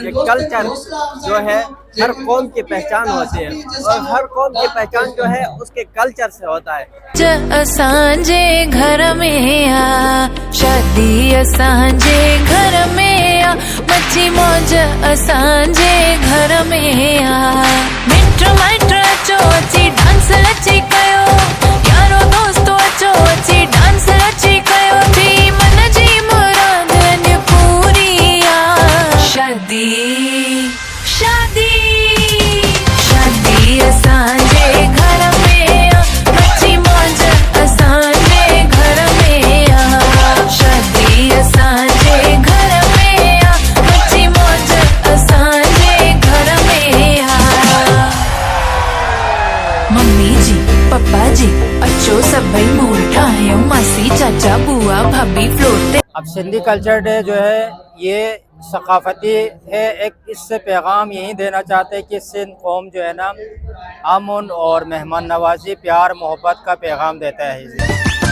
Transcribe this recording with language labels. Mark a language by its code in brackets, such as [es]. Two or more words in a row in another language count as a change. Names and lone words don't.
[ur] کلچر جو ہے ہر قوم کی پہچان ہوتی ہے، اور ہر قوم کی پہچان جو ہے اس کے کلچر سے ہوتا ہے. [sd] असांजे घर में आ, शादी असांजे घर में आ, मची मौज असांजे घर में आ। मिट माइट अचो अची डांस रची कयो, यारो दोस्तो अचो अची डांस रची कयो, थी मन जी मुराद अन पूरी आ। शादी शादी शादी असांजे घर में आ, मची मौज असांजे घर में आ। शादी असांजे घर में आ, मची मौज असांजे घर में आ। मम्मी जी, पापा जी अचो सभई मूड ठाहियो, मासी चाचा बुआ भाभी फ्लोर ते। [ur] اب سندھی کلچر ڈے جو ہے یہ ثقافتی ہے، ایک اس سے پیغام یہی دینا چاہتے ہیں کہ سندھ قوم جو ہے نا امن اور مہمان نوازی، پیار محبت کا پیغام دیتا ہے.